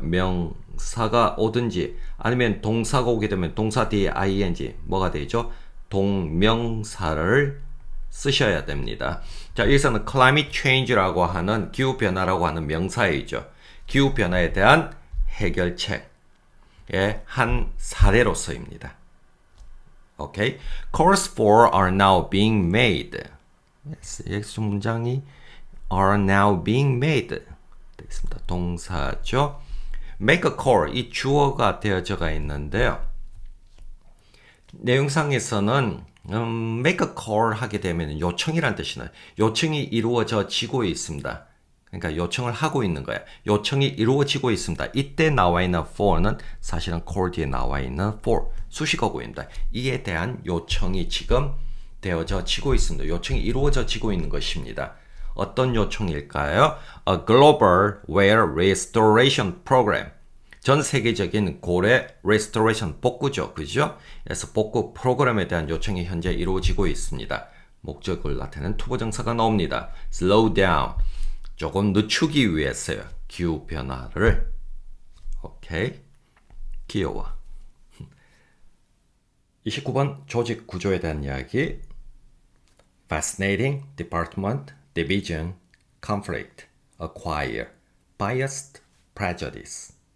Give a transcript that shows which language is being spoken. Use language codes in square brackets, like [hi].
[ko] 명사가 오든지 아니면 동사가 오게 되면 동사 뒤에 ing 뭐가 되죠? 동명사를 쓰셔야 됩니다. 자, 여기서는 climate change라고 하는 기후변화라고 하는 명사이죠. 기후변화에 대한 해결책의 한 사례로서입니다. 오케이. [en] Calls for are now being made. Yes, [ko] 여기서 문장이 [en] are now being made [ko] 되겠습니다. 동사죠. make a call, 이 주어가 되어져가 있는데요. 내용상에서는 make a call 하게 되면 요청이란 뜻이나요. 요청이 이루어지고 있습니다. 그러니까 요청을 하고 있는 거야. 요청이 이루어지고 있습니다. 이때 나와 있는 for는 사실은 call 뒤에 나와 있는 for 수식어구입니다. 이에 대한 요청이 지금 되어지고 있습니다. 요청이 이루어지고 있는 것입니다. 어떤 요청일까요? [en] A global whale restoration program. [ko] 전 세계적인 고래 restoration 복구죠. 그죠? 그래서 복구 프로그램에 대한 요청이 현재 이루어지고 있습니다. 목적을 나타내는 투부정사가 나옵니다. [en] slow down. [ko] 조금 늦추기 위해서요. 기후 변화를. 오케이. 귀여워. 29번 조직 구조에 대한 이야기. [en] Fascinating, department, division, conflict, acquire, biased, prejudice.